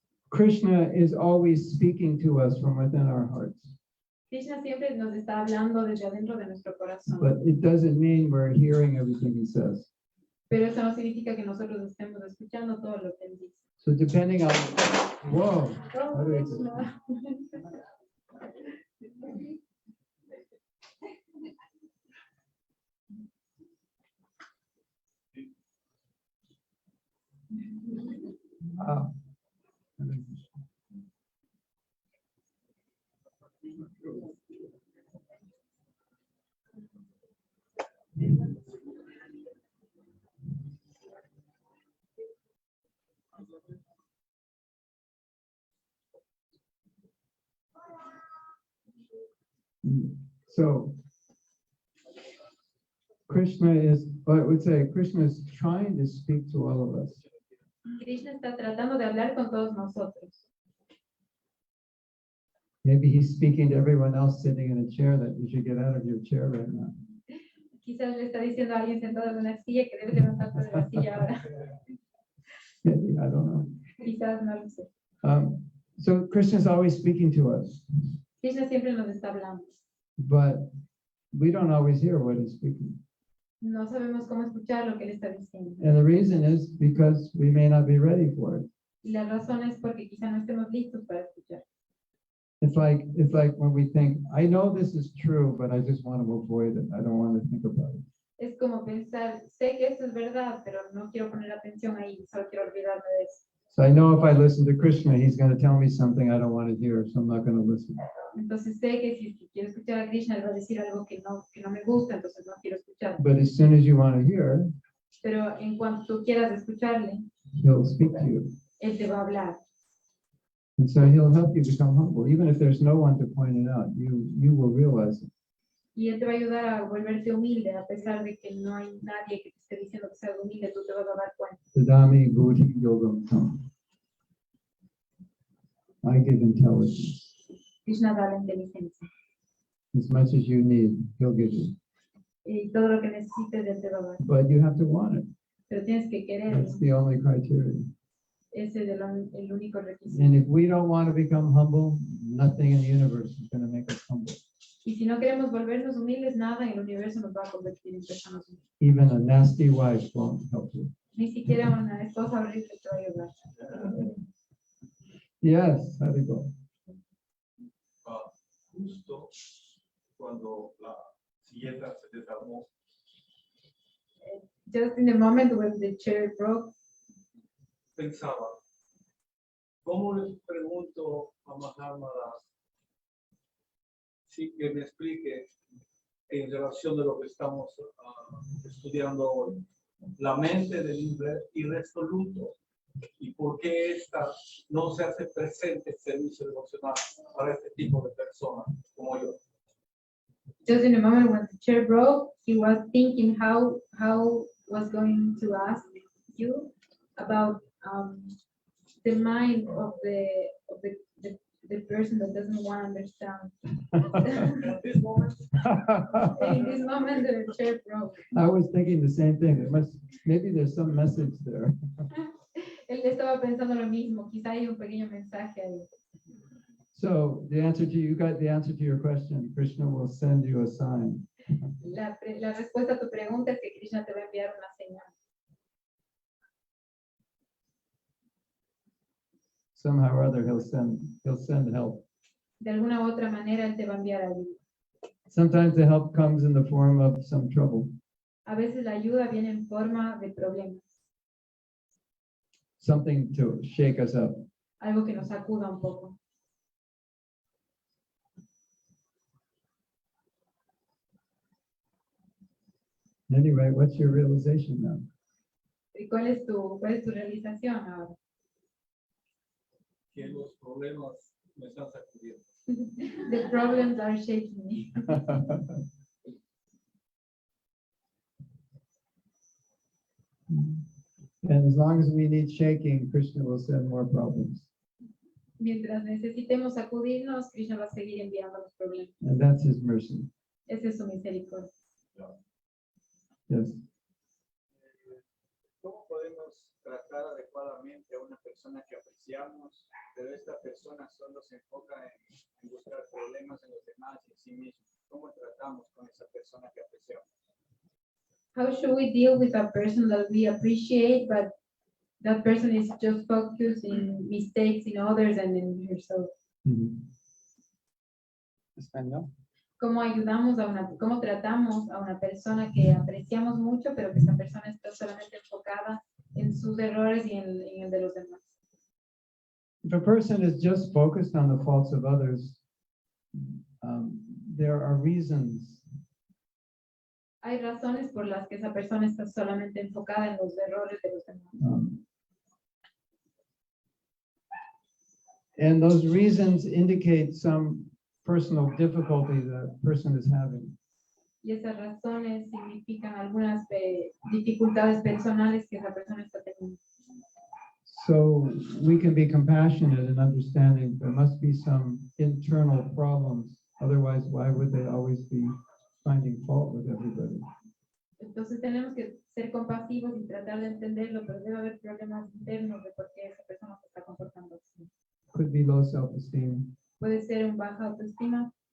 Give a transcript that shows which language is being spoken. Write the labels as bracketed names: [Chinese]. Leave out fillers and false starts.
[English] Krishna is always speaking to us from within our hearts, [Spanish] Krishna siempre nos está hablando desde adentro de nuestro corazón, [English] but it doesn't mean we're hearing everything he says. [Spanish] pero eso no significa que nosotros estemos escuchando todo lo que él dice. [English] So depending on, whoa, Oh, how do I do Krishna. Ah. So Krishna is, I would say, Krishna is trying to speak to all of us. [Spanish] Krishna está tratando de hablar con todos nosotros. [English] Maybe he's speaking to everyone else sitting in a chair that you should get out of your chair right now. [Spanish] Quizás le está diciendo a alguien sentado en una silla que debe levantarse de la silla ahora. [English] Maybe, I don't know. [Spanish] Quizás no lo sé. [English] So Krishna is always speaking to us, [Spanish] Krishna siempre nos está hablando. [English] but we don't always hear what he's speaking. [Spanish] No sabemos cómo escuchar lo que él está diciendo. [English] And the reason is because we may not be ready for it. [Spanish] Y la razón es porque quizá no estemos listos para escuchar. [English] It's like when we think, I know this is true, but I just want to avoid it. I don't want to think about it. [Spanish] Es como pensar, sé que esto es verdad, pero no quiero poner atención ahí, solo quiero olvidarme de eso. [English] So I know if I listen to Krishna, he's going to tell me something I don't want to hear, so I'm not going to listen. [Spanish] Entonces sé que si quiero escuchar a Krishna, él va a decir algo que no me gusta, entonces no quiero escuchar. [English] But as soon as you want to hear, [Spanish] Pero en cuanto tú quieras escucharle, [English] he'll speak to you. [Spanish] él te va a hablar. [English] And so he'll help you become humble. Even if there's no one to point it out, you will realize it. [Spanish] Y él te va a ayudar a volverte humilde, a pesar de que no hay nadie que te esté diciendo que seas humilde, tú te vas a dar cuenta. [Sanskrit] Tadami buddhi yogam tam. [English] I give intelligence. [Spanish] Krishna da la inteligencia. [English] As much as you need, he'll give you. [Spanish] Y todo lo que necesites, él te va a dar. [English] But you have to want it. [Spanish] Pero tienes que quererlo. [English] That's the only criteria. [Spanish] Ese es el único requisito. [English] And if we don't want to become humble, nothing in the universe is going to make us humble. [Spanish] Y si no queremos volvernos humildes, nada en el universo nos va a convertir en personas humildes. [English] Even a nasty wife won't help you. [Spanish] Ni siquiera una esposa horrible te va a ayudar. [English] Yes, how to go. [Spanish] Justo cuando la silleta se desarmó, [English] Just in the moment when the chair broke, [Spanish] pensaba, ¿cómo les pregunto a Mahatma sí que me explique en relación de lo que estamos estudiando hoy? La mente del irresoluto y por qué esta no se hace presente en servicio devocional para este tipo de personas como yo. [English] just in the moment when the chair broke, he was thinking how was going to ask you about the mind of the person that doesn't want to understand. At this moment, In this moment, the chair broke. I was thinking the same thing. Maybe there's some message there. [Spanish] Él estaba pensando lo mismo. Quizá hay un pequeño mensaje ahí. [English] So you got the answer to your question. Krishna will send you a sign. [Spanish] La respuesta a tu pregunta es que Krishna te va a enviar una señal. [English] Somehow or other, he'll send help. [Spanish] De alguna u otra manera, él te va a enviar ayuda. [English] Sometimes the help comes in the form of some trouble, [Spanish] A veces la ayuda viene en forma de problemas, [English] something to shake us up. [Spanish] algo que nos sacuda un poco. [English] Anyway, what's your realization now? [Spanish] ¿Y cuál es tu realización ahora? que los problemas me están sacudiendo. [English] The problems are shaking me. And as long as we need shaking, Krishna will send more problems. [Spanish] Mientras necesitemos sacudirnos, Krishna va a seguir enviando los problemas. [English] And that's his mercy. [Spanish] Esa es su misericordia. [English] Yes. [Spanish] ¿Cómo podemos tratar adecuadamente a una persona que apreciamos, pero esta persona solo se enfoca en buscar problemas en los demás y en sí mismo? ¿Cómo tratamos con esa persona que apreciamos? [English] How should we deal with a person that we appreciate, but that person is just focused in mistakes in others and in herself? [Spanish] Español. ¿Cómo tratamos a una persona que apreciamos mucho, pero que esa persona está solamente enfocada en sus errores y en el de los demás? [English] If a person is just focused on the faults of others, there are reasons. [Spanish] Hay razones por las que esa persona está solamente enfocada en los errores de los demás. [English] And those reasons indicate some personal difficulty that person is having. [Spanish] Y esas razones significan algunas dificultades personales que esa persona está teniendo. [English] So we can be compassionate and understanding there must be some internal problems. Otherwise, why would they always be finding fault with everybody? [Spanish] Entonces tenemos que ser compasivos y tratar de entenderlo, pero debe haber problemas internos de por qué esa persona se está comportando así. [English] Could be low self-esteem. [Spanish] Puede ser un baja autoestima,